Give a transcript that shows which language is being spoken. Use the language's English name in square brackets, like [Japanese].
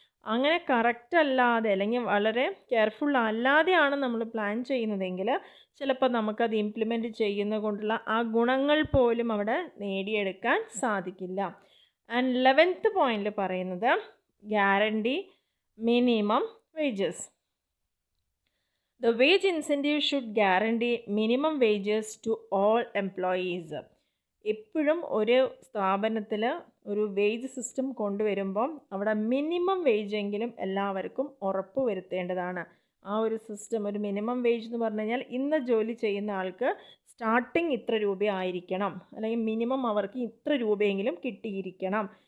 [Malayalam] അങ്ങനെ കറക്റ്റ് അല്ലാതെ അല്ലെങ്കിൽ വളരെ കെയർഫുൾ അല്ലാതെയാണ് നമ്മൾ പ്ലാൻ ചെയ്യുന്നതെങ്കിൽ ചിലപ്പോൾ നമുക്കത് ഇംപ്ലിമെൻറ്റ് ചെയ്യുന്നത് കൊണ്ടുള്ള ആ ഗുണങ്ങൾ പോലും അവിടെ നേടിയെടുക്കാൻ സാധിക്കില്ല. ആൻഡ് 11th പോയിന്റിൽ പറയുന്നത് guarantee minimum wages. [English] The wage incentive should guarantee minimum wages to all employees. [Malayalam] എപ്പോഴും ഒരു സ്ഥാപനത്തിൽ ഒരു വേജ് സിസ്റ്റം കൊണ്ടുവരുമ്പം അവിടെ മിനിമം വേജെങ്കിലും എല്ലാവർക്കും ഉറപ്പ് വരുത്തേണ്ടതാണ്. ആ ഒരു സിസ്റ്റം, ഒരു മിനിമം വേജ് എന്ന് പറഞ്ഞു കഴിഞ്ഞാൽ ഇന്ന് ജോലി ചെയ്യുന്ന ആൾക്ക് സ്റ്റാർട്ടിങ് ഇത്ര രൂപ ആയിരിക്കണം, അല്ലെങ്കിൽ മിനിമം അവർക്ക് ഇത്ര രൂപയെങ്കിലും കിട്ടിയിരിക്കണം.